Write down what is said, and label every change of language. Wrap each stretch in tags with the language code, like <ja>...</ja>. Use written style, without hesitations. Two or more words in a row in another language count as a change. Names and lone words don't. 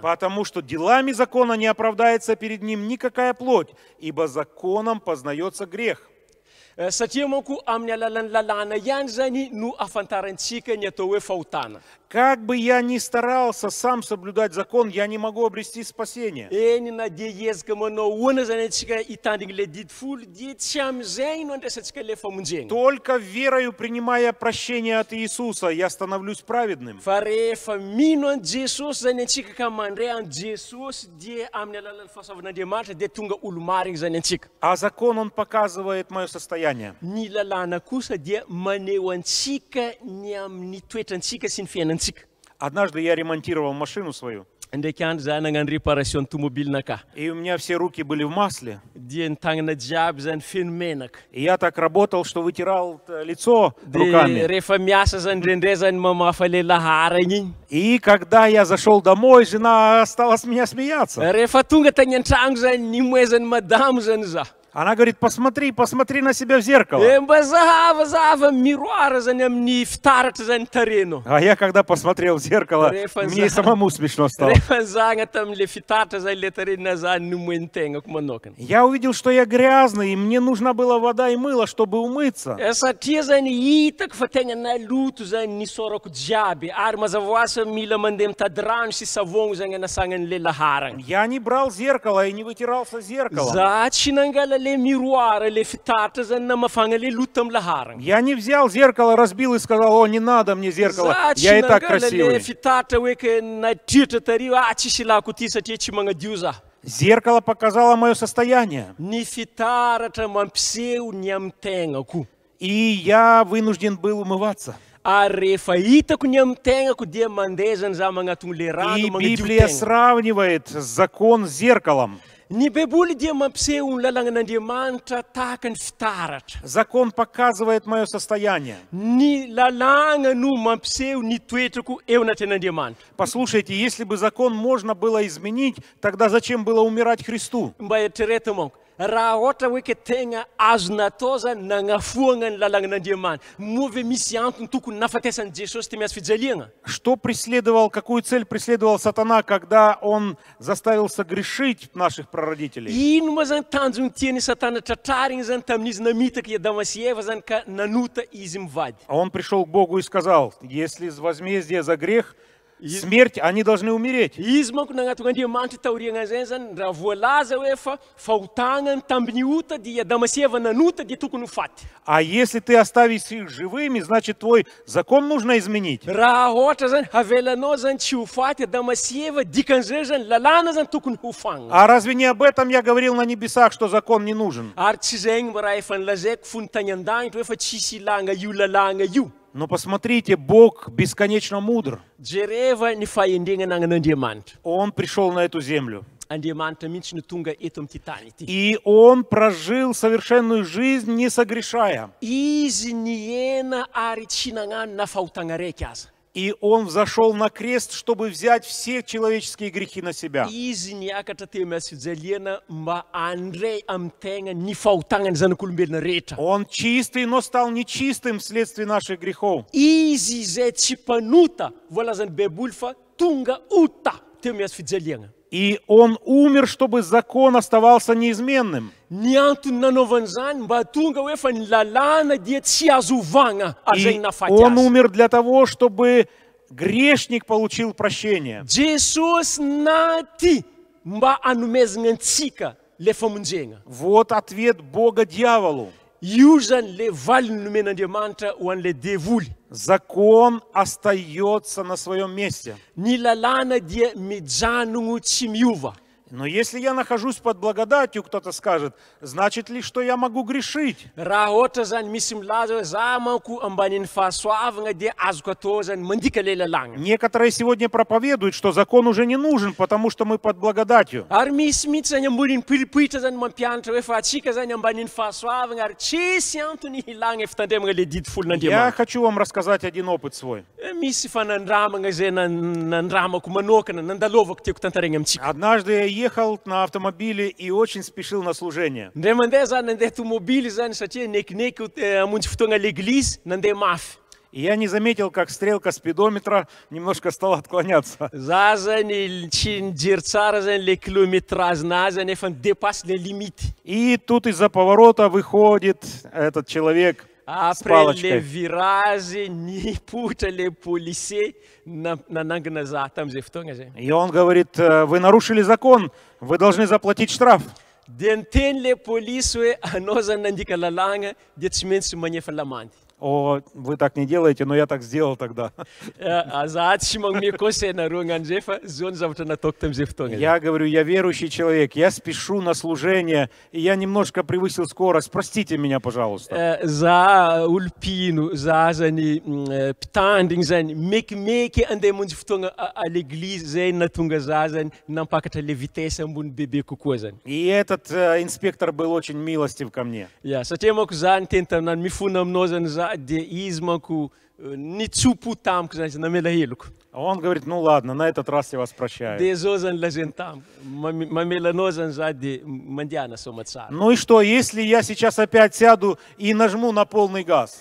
<ru>Потому что делами закона не оправдается перед ним никакая плоть, ибо законом познается грех.</ru> <mg>Satria manko amin'ny alalan'ny lalàna ihany zany no afantarantsika ny atao hoe fahotana.</mg> <ru>Как бы я ни старался сам соблюдать закон, я не могу обрести спасение.</ru> <mg>Eny na dia hiezaka manao ahoana zany antsika hitandriny le didifolo dia tsy amin'izay no andraisantsika le famonjena.</mg> <ru>Только верою, принимая прощение от Иисуса, я становлюсь праведным.</ru> <mg>Fa rehefa mino an Jesosy zany antsika ka mandray an Jesosy dia amin'ny alalan'ny fahasoavan'Andriamanitra dia tonga olo marina zany antsika.</mg> <ru>А закон, он показывает мое состояние.</ru> <mg>Ny lalàna kosa dia maneho antsika ny amin'ny toetrantsika sy ny fiainantsika.</mg> <ru>Однажды я ремонтировал машину свою,</ru> <mg>Ndraiky andro za nagnano réparation tomobilinaka.</mg> <ru>и у меня все руки были в масле.</ru> <mg>Dia ny tagnana jiaby zany feno menaka.</mg> <ru>И я так работал, что вытирал лицо</ru> <mg>Dia</mg> <ru>руками.</ru> <mg>rehefa miasa zany ndrendray zany mamafa le laharagna igny.</mg> <ru>И когда я зашел домой, жена стала с меня смеяться.</ru> <mg>Rehefa tonga tagny an-tragno zany nimoezan'ny madamo zany za.</mg> <ru>Она говорит, посмотри, посмотри на себя в зеркало.</ru> <mg>Mba zahava miroara zany amin'ny fitaratra zany tareno.</mg> <ru>А я когда посмотрел в зеркало, мне и самому смешно стало.</ru> <mg>Rehefa zagna tamin'le fitaratra zany le tarenina zany nomoen'ny tegnako manokana.</mg> <ru>Я увидел, что я грязный, и мне нужна была вода и мыло, чтобы умыться.</ru> <mg>Satria zany hitako fa tegna naloto zany nisorako jiaby ary mazava ho azy fa mila mandeha mitady rano sy savogno zany anasagna an'le laharagna.</mg> <ru>Я не брал зеркало и не вытирался в зеркало.</ru> <mg>Za tsy nangala le le miroara le fitaratra zany na mafagna le loto amy laharagna.</mg> <ru>Я не взял зеркало, разбил и сказал: о, не надо мне зеркало, я и так</ru> <mg>le</mg> <ru>красивый.</ru> <mg>fitaratra hoe ke nadritra tarivo tsisy ilako ty satria tsy magnadio za.</mg> <ru>Зеркало показало мое состояние.</ru> <mg>Ny fitaratra mampiseho ny amy tegnako.</mg> <ru>И я вынужден был умываться.</ru> <mg>Ary rehefa hitako ny amy tegnako dia mandeha zany za magnatony le rano</mg> <ru>И</ru> <mg>magnadio</mg> <ru>Библия</ru> <mg>tegna.</mg> <ru>сравнивает закон с зеркалом.</ru> <mg>Ny Baiboly dia mampiseho ny lalàgnan'Andriamanitra tahaka ny fitaratra.</mg> <ru>Закон показывает мое состояние.</ru> <mg>Ny lalàgna no mampiseho ny toetrako eo anatren'Andriamanitra.</mg> <ru>Послушайте, если бы закон можно было изменить, тогда зачем было умирать Христу?</ru> <mg>Mba eritrereto manko. Raha ohatra hoe ke tegna azo natao zany nagnafoagna ny lalàgnan'Andriamanitra. Moa ve misy antony tokony nafatesan'i Jesosy tamy azo fijaliagna?</mg> <ru>Что преследовал, какую цель преследовал сатана, когда он заставил согрешить наших прародителей?</ru> <mg>Ino ma zany tanjony tiany Satana tratrarigny zany tamin'izy namitaka i Adama sy Eva zany ka nanota izy mivady.</mg> <ru>Он пришел к Богу и сказал: если возмездие за грех, смерть, они должны умереть.</ru> <mg>Izy manko nagnatona Andriamanitra taoriagna zay zany raha voalaza hoe fa fahotagnany tamin'ny ota dia Adama sy Eva nanota dia tokony ho faty.</mg> <ru>А если ты оставишь их живыми, значит твой закон нужно изменить.</ru> <mg>Raha ohatra zany havelanao zany tsy ho faty Adama sy Eva dikan'izay zany lalàna zany tokony ho fagna.</mg> <ru>А разве не об этом я говорил на небесах, что закон не нужен?</ru> <mg>Ary tsy zay igny raha efa nilazaiko fony tany an-danitra hoe fa tsisy ilagna io lalàna io.</mg> <ru>Но посмотрите, Бог бесконечно мудр.</ru> <mg>Jereva ny fahendrena agnan'Andriamanitra.</mg> <ru>Он пришел на эту землю.</ru> <mg>Andriamanitra mihitsy no tonga eto amin'ity tany ity.</mg> <ru>И Он прожил совершенную жизнь, не согрешая.</ru> <mg>Izy niena ary tsy nagnano na fahotagna raiky aza.</mg> <ru>И Он взошел на крест, чтобы взять все человеческие грехи на себя.</ru> <mg>Izy niakatra teo azo fijaliana mba andray amin'ny tegna ny fahotagnany zanak'olombelona rehetra.</mg> <ru>Он чистый, но стал нечистым вследствие наших грехов.</ru> <mg>Izy izay tsy mpanota voalazan'ny Baiboly fa tonga ota teo azo fijaliana.</mg> <ru>И Он умер, чтобы закон оставался неизменным.</ru> <mg>Ny antony nanaovany zany mba tonga hoe fa ny lalàna dia tsy azo ovagna ary zay</mg> <ru>И</ru> <mg>nafaty</mg> <ru>Он</ru> <mg>azy.</mg> <ru>умер для того, чтобы грешник получил прощение.</ru> <mg>Jesosy naty mba anomezagna antsika le famonjena.</mg> <ru>Вот ответ Бога дьяволу.</ru> <mg>Io zany le valiny nomen'Andriamanitra ho an'le devoly.</mg> <ru>Закон остается на своем месте.</ru> <mg>Ny lalàna dia mijanogno tsy miova.</mg> <ru>Но если я нахожусь под благодатью, кто-то скажет, значит ли, что я могу грешить?</ru> <mg>Raha ohatra zany misy milaza hoe za manko ambanin'ny fahasoavagna dia azoko atao zany mandika le lalàgna.</mg> <ru>Некоторые сегодня проповедуют, что закон уже не нужен, потому что мы под благодатью.</ru> <mg>Ary misy mihitsy zany ambonin'ny pilipohitra zany mampianatra hoe fa atsika zany ambanin'ny fahasoavagna ary tsisy antony hilagna fitandremagna le didy</mg> <ru>Я</ru> <mg>folon'Andriamanitra.</mg> <ru>хочу вам рассказать один опыт свой.</ru> <mg>Misy fanandramagna zay nandramako manokana nandalovako tiako tantaregna amintsika.</mg> <ru>Однажды я ехал на автомобиле и очень спешил на служение.</ru> <mg>Ndray mandeha zany nandeha tomobily zany satria nekineky hamonjy fotoagna l'église nandeha mafy.</mg> <ru>И я не заметил, как стрелка спидометра немножко стала отклоняться.</ru> <mg>Za zany tsy nijery tsara zany le kilométrage-nazy nefa nidepasse le limity.</mg> <ru>И тут из-за поворота выходит этот человек с</ru> <fr>Après le</fr> <ru>палочкой.</ru> <mg>virage nipotra le policier nanangana za tamin'izay fotoagna zay.</mg> <ru>И он говорит: вы нарушили закон, вы должны заплатить штраф.</ru> <mg>Dia niteny le polisy hoe anao zany nandika lalàgna dia tsy maintsy magnefa lamandy.</mg> <ru>О, вы так не делаете, но я так сделал тогда.</ru> <mg>Za tsy magnome conseil nareo agnan'izay fa zao ny zavatra nataoko tamin'izay fotoagna zay.</mg> <ru>Я говорю, я верующий человек, я спешу на служение, и я немножко превысил скорость, простите меня, пожалуйста.</ru> <mg>Za olo-pino, za zany mpitandrigny zany mekimeky andeha monjy fotoagna</mg> <fr>à l'église</fr> <mg>zay natonga za zany nampakatra le vitesse ambony bebe kokoa zany.</mg> <ru>И этот инспектор был очень милостив ко мне.</ru> <mg>Satria manko za niteny taminany mifona aminao zany za dia izy manko nitsopo tamiko zany namela heloko.</mg> <ru>Он говорит: ну ладно, на этот раз я вас прощаю.</ru> <mg>Dia zao zany lazainy tamiko mamela anao zany za dia mandiana soma tsara.</mg> <ru>Ну и что, если я сейчас опять сяду и нажму на полный газ?</ru>